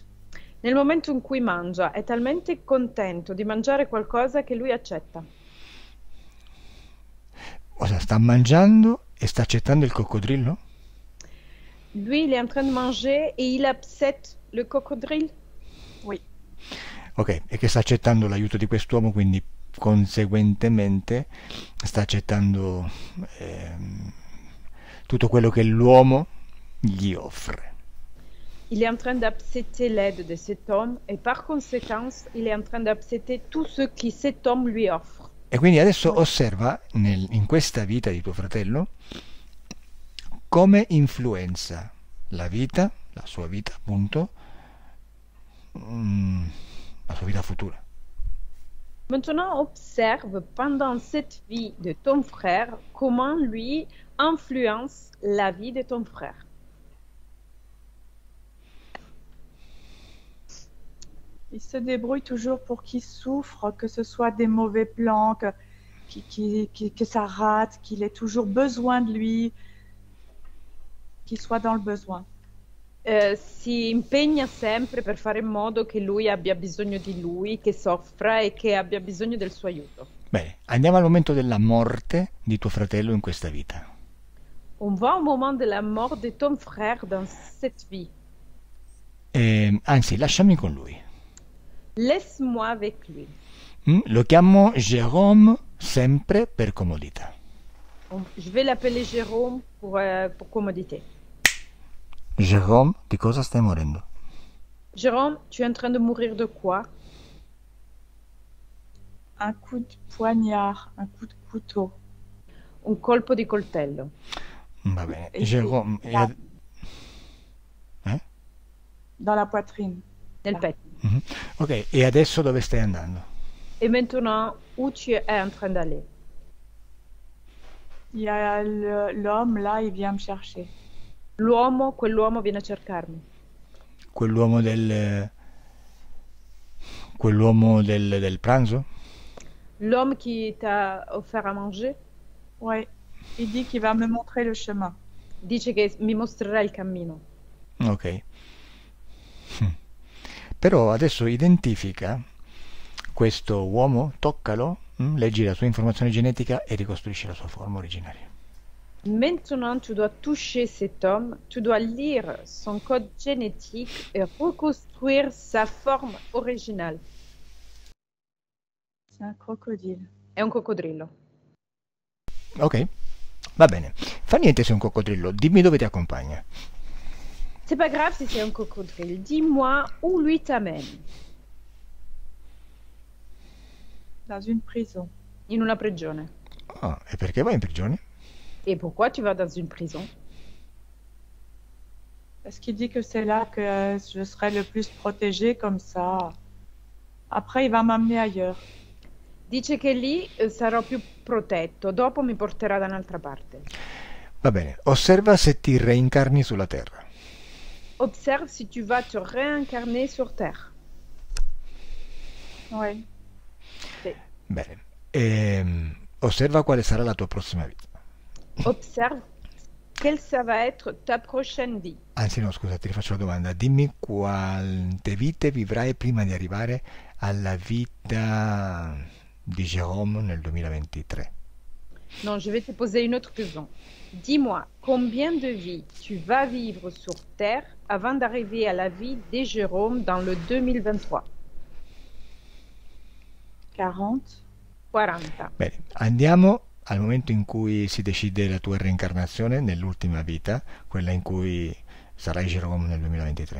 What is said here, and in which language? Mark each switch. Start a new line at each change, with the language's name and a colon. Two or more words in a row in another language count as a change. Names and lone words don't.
Italian: Nel momento in cui mangia, è talmente contento di mangiare qualcosa che lui accetta. Cosa sta mangiando e sta accettando il coccodrillo?
French: Lui, il est en train de manger et il accepte le coccodrillo? Oui.
Italian: Ok, e che sta accettando l'aiuto di quest'uomo, quindi conseguentemente sta accettando tutto quello che l'uomo gli offre.
French: Il est en train d'accepter l'aide de cet homme et par conséquent, il est en train d'accepter tout ce que cet homme lui offre.
Italian: E quindi adesso osserva in questa vita di tuo fratello come influenza la vita, la sua vita appunto, la sua vita futura.
French: Maintenant, observe pendant cette vie de ton frère comment lui influence la vie de ton frère. Il se débrouille toujours pour qu'il souffre, que ce soit des mauvais plans, que ça rate, qu'il ait toujours besoin de lui, qu'il soit dans le besoin.
Italian: Si impegna sempre per fare in modo che lui abbia bisogno di lui, che soffra e che abbia bisogno del suo aiuto. Bene, andiamo al momento della morte di tuo fratello in questa vita.
French: On va au moment de la mort de ton frère dans cette vie.
Italian: Anzi, lasciami con lui.
French: Laisse-moi avec lui.
Italian: Lo chiamo Jérôme sempre per comodità.
French: Je vais l'appeler Jérôme pour commodité.
Italian: Jérôme, di cosa stai morendo?
French: Jérôme, tu es en train de mourir de quoi? Un coup de poignard, un coup de couteau.
Italian: Un colpo di coltello. Va bene.
French: Et Jérôme, là, eh? dans la poitrine.
Italian: Nel
French: Là.
Italian: petto. Mhm. Ok, e adesso dove stai andando?
French: Et maintenant, où tu es en train d'aller? Il y a l'homme là, il vient me chercher.
Italian: Quell'uomo viene a cercarmi. Quell'uomo del pranzo?
French: L'homme qui t'a offert à manger Ouais. Il dit qu'il va me montrer le chemin.
Italian: dice che mi mostrerà il cammino. Ok. Hm. Però adesso identifica questo uomo, toccalo, leggi la sua informazione genetica e ricostruisci la sua forma originaria.
French: Maintenant, tu dois toucher cet homme, tu dois lire son code génétique et reconstruire sa forme originale. C'est un crocodile.
Italian: È un coccodrillo. Ok, va bene. Fa niente se è un coccodrillo, dimmi dove ti accompagna.
French: C'est pas grave si c'est un coccodrillo. Dis-moi où lui t'amène. Dans une prison.
Italian: In una prigione. Ah, e perché vai in prigione?
French: Et pourquoi tu vas dans une prison? Parce qu'il dit que c'est là que je serai le plus protégée comme ça. Après, il va m'amener ailleurs.
Italian: Dice che lì sarò più protetto, dopo mi porterà da un'altra parte. Va bene, osserva se ti reincarni sulla Terra.
French: Observe si tu vas te réincarner sur Terre. Ouais.
Italian: Sì. Bene, osserva quale sarà la tua prossima vita.
French: Observe quelle ça va être ta prochaine vie.
Italian: Anzi no, scusa, ti rifaccio la domanda. Dimmi quante vite vivrai prima di arrivare alla vita di Jérôme nel 2023.
French: Non, je vais te poser une autre question. Dis-moi, combien de vies tu vas vivre sur Terre avant d'arriver à la vie de Jérôme dans le 2023? 40.
Italian: 40. Bene, andiamo al momento in cui si decide la tua reincarnazione nell'ultima vita, quella in cui sarai Jérôme nel 2023.